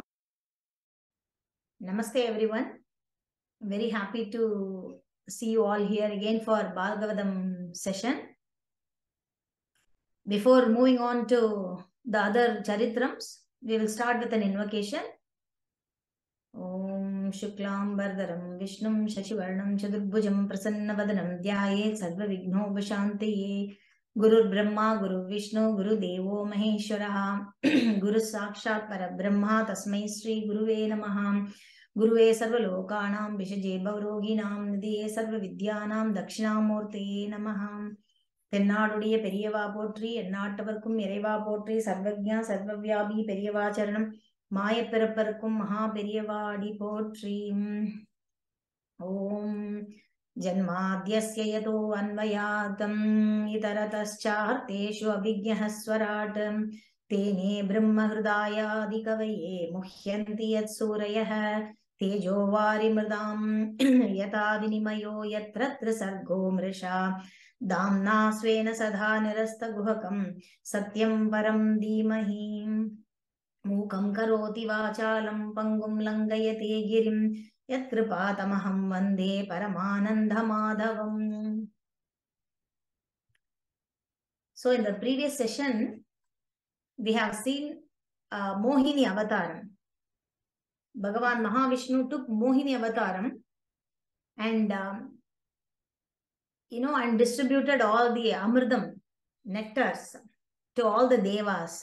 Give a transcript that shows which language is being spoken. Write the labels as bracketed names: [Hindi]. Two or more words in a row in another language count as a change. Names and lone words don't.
[English] Namaste everyone. Very happy to see you all here again for Bhagavatam session. Before moving on to the other Charitrams, we will start with an invocation. [Sanskrit] ॐ शुक्लाम्बरधरं विष्णुं शशिवर्णं चतुर्भुजम् प्रसन्नवदनं ध्यायेत् सर्वविघ्नोपशान्तये. गुरुर्ब्रह्मा गुरुर्विष्णुः गुरुर्देवो महेश्वरः गुरुः साक्षात् परब्रह्म तस्मै श्रीगुरवे नमः गुरवे सर्वलोकानां भिषजे भवरोगिणाम् निधये सर्वविद्यानां दक्षिणामूर्तये नमः. [Tamil] தென்னாடுடைய பெரியவா போற்றி எந்நாட்டவர்க்கும் இறைவா போற்றி [Sanskrit] सर्वज्ञ सर्वव्यापी [Tamil] பெரியவா சரணம் மாயப்பிறப்பருக்கும் மகா பெரியவாடி போற்றி. [Sanskrit] ॐ जन्माद्यस्य यतोऽन्वयादितरतश्चार्थेष्वभिज्ञः स्वराट् तेने ब्रह्म हृदा य आदिकवये मुह्यन्ति यत्सूरयः तेजोवारिमृदां यथा विनिमयो यत्र त्रिसर्गोऽमृषा दाम्ना स्वेन सदा निरस्तगुहकं सत्यं परं धीमहि. मूकं करोति वाचालं पङ्गुं लङ्घयते गिरिं यत्कृपातमहं वन्दे परमानन्दमाधवम्. [English] So in the previous session, we have seen Mohini Avataram. Bhagavan Mahavishnu took Mohini Avataram and and distributed all the Amridam, nectars to all the Devas.